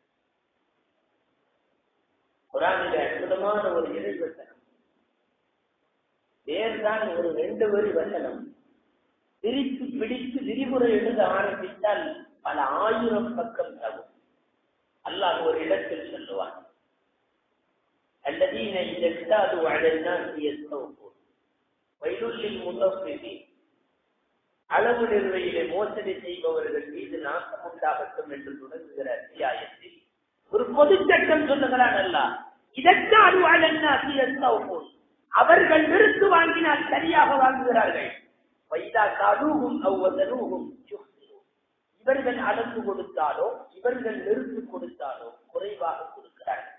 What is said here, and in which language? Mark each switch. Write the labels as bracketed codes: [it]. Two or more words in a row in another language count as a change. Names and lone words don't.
[ta] குர்ஆனிலே அற்புதமான ஒரு இறைவசனம். வேறுதான் ஒரு 2 வரி வசனம். பிரித்து பிடித்து விரிவுரை எழுத ஆரம்பித்தால் பல 1000 பக்கம் தரும். அல்லாஹ் ஒரு இடத்தில் சொல்லுவான், [ar] الذين إذا اكتالوا على الناس يستوفون ويل للمطففين. [ta] அளவு நிர்வையிலே மோசடி செய்பவர்கள் மீது நாசம் உண்டாகட்டும் என்று தொடங்குகிற அத்தியாயத்தில் ஒரு பொது சட்டம் சொல்லுகிறான் அல்லாஹ். இதற்காக அவர்கள் நிறுத்து வாங்கினால் சரியாக வாங்குகிறார்கள். இவர்கள் அளந்து கொடுத்தாலோ இவர்கள் நிறுத்து கொடுத்தாலோ குறைவாக கொடுக்கிறார்கள்.